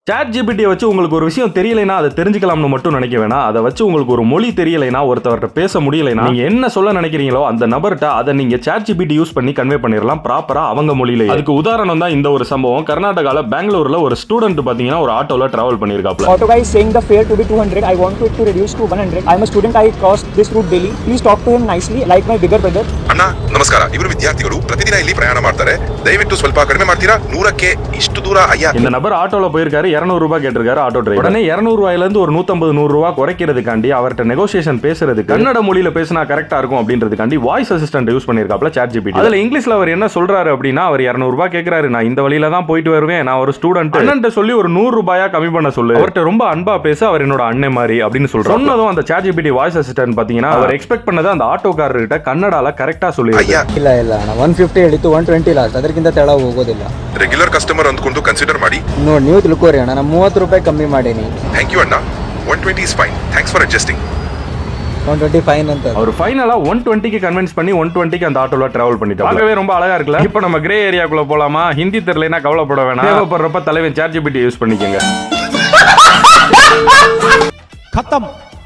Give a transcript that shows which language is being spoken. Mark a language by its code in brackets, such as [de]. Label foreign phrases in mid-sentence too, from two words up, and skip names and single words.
[ta] ChatGPT வச்சு உங்களுக்கு ஒரு விஷயம் தெரியலைனா அதை தெரிஞ்சுக்கலாம்னு மட்டும் நினைக்க வேணாம். அதை வச்சு உங்களுக்கு ஒரு மொழி தெரியலைனா, ஒருத்தவர்கிட்ட பேச முடியலைனா, நீங்க என்ன சொல்ல நினைக்கிறீங்களோ அந்த நபர்கிட்ட அதை நீங்க ChatGPT யூஸ் பண்ணி கன்வே பண்ணிடலாம் ப்ராப்பரா அவங்க மொழியிலேயே. அதுக்கு உதாரணம் தான் இந்த ஒரு சம்பவம். கர்நாடகால பெங்களூர்ல ஒரு ஸ்டூடெண்ட் பாத்தீங்கன்னா ஒரு ஆட்டோல டிராவல் பண்ணிருக்காப்ல. [en] Auto guy is saying the fare to be 200. I want it to reduce to 100. I am a student. I cross this route daily. Please talk to him nicely, like my bigger brother. [kn] ಅಣ್ಣ ನಮಸ್ಕಾರ. ಇವರು ವಿದ್ಯಾರ್ಥಿಗಳು ಪ್ರತಿದಿನ ಇಲ್ಲಿ ಪ್ರಯಾಣ ಮಾಡ್ತಾರೆ. ದಯವಿಟ್ಟು ಸ್ವಲ್ಪ ಕಡಿಮೆ ಮಾಡ್ತೀರಾ? 100ಕ್ಕೆ ಇಷ್ಟು ದೂರ ಅಯ್ಯ. [ta] இந்த நபர் ஆட்டோல போயிருக்காரு, 200 ரூபாய் கேட்டிருக்காரு ஆட்டோ டிரைவர். உடனே 200 ரூபாயில இருந்து ஒரு 150-100 ரூபாய் குறைக்கிறதுக்காண்டி அவர்ட்ட நெகோசியேஷன் பேசுறதுக்கு கன்னட மொழியில பேசினா கரெக்டா இருக்கும் அப்படின்றதுக்காண்டி [en] voice assistant [ta] யூஸ் பண்ணிருக்காப்ல ChatGPT. அதுல இங்கிலீஷ்ல அவர் என்ன சொல்றாரு அப்படின்னா, அவர் 200 ரூபாய் கேக்குறாரு, நான் இந்த வழியில தான் போயிட்டு வருவேன், நான் ஒரு ஸ்டூடெண்ட், அண்ணன்ட்ட சொல்லி ஒரு 100 ரூபாயா கம்மி பண்ண சொல்லு, அவர்ட்ட ரொம்ப அன்பா பேச, அவர் என்னோட அண்ணன் மாதிரி அப்படின்னு சொல்றாரு. சொன்னதும் அந்த ChatGPT [en] voice assistant [ta] பாத்தீங்கன்னா அவர் எக்ஸ்பெக்ட் பண்ணது அந்த ஆட்டோக்காரர் கிட்ட கன்னடால கரெக்டா சொல்லிருக்காரு. [kn] ಇಲ್ಲ ಇಲ್ಲ ಅಣ್ಣ 150 ಹೇಳಿತ್ತು 120 ಲಾಸ್ಟ್ ಅದಕ್ಕಿಂತ ತೆಳ ಹೋಗೋದಿಲ್ಲ. [en] regular customer [kn] ಅಂದ್ಕೊಂಡು ಕನ್ಸಿಡರ್ ಮಾಡಿ ನೋಡಿ ನೀವು ತಿಳ್ಕೋರಿ ಅಣ್ಣ ನಾನು 30 ರೂಪಾಯಿ ಕಮ್ಮಿ ಮಾಡೀನಿ. [en] thank you [kn] ಅಣ್ಣ. [en] 120 is fine. Thanks for adjusting. [kn] 120 ಫೈನ್ ಅಂತ [ta] அவர் ஃபைனலா 120க்கு கன்வின்ஸ் பண்ணி 120க்கு அந்த ஆட்டோல டிராவல் பண்ணிட்டாரு. பார்க்கவே ரொம்ப அழகா இருக்குல்ல. இப்போ நம்ம [en] grey areaக்குள்ள [ta] போலாமா? ஹிந்தி தெரியலனா கவலைப்பட வேணாம். தேவைப்படுறப்ப தலைவன் ChatGPT யூஸ் பண்ணிக்கங்க. [hi] खत्म।